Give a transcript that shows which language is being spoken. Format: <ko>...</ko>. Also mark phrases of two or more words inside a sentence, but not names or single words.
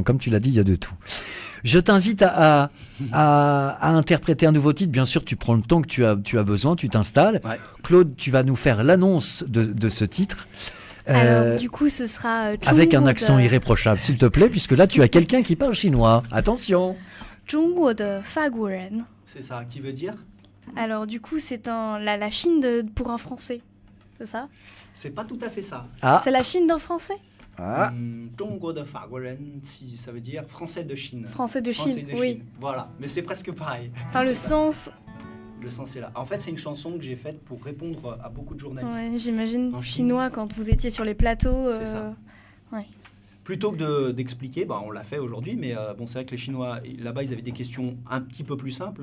<fr>Comme tu l'as dit, il y a de tout. Je t'invite à interpréter un nouveau titre. Bien sûr, tu prends le temps que tu as besoin, tu t'installes. Ouais. Claude, tu vas nous faire l'annonce de ce titre. Alors, du coup, ce sera... avec un accent irréprochable, s'il te plaît, puisque là, tu as quelqu'un qui parle chinois. Attention.</fr> <zh>中国的法国人.</zh> <fr>C'est ça, qui veut dire? Alors, du coup, c'est la Chine pour un Français. C'est ça? C'est pas tout à fait ça. Ah. C'est la Chine d'un Français? Ah.</fr> <zh>中国的法国人,</zh> <fr>si ça veut dire français de Chine. Français de Chine, oui. Voilà, mais c'est presque pareil. Enfin, le sens est là. En fait, c'est une chanson que j'ai faite pour répondre à beaucoup de journalistes. Ouais, j'imagine chinois quand vous étiez sur les plateaux. C'est ça. Ouais. Plutôt que d'expliquer, on l'a fait aujourd'hui, mais c'est vrai que les Chinois, là-bas, ils avaient des questions un petit peu plus simples.</fr>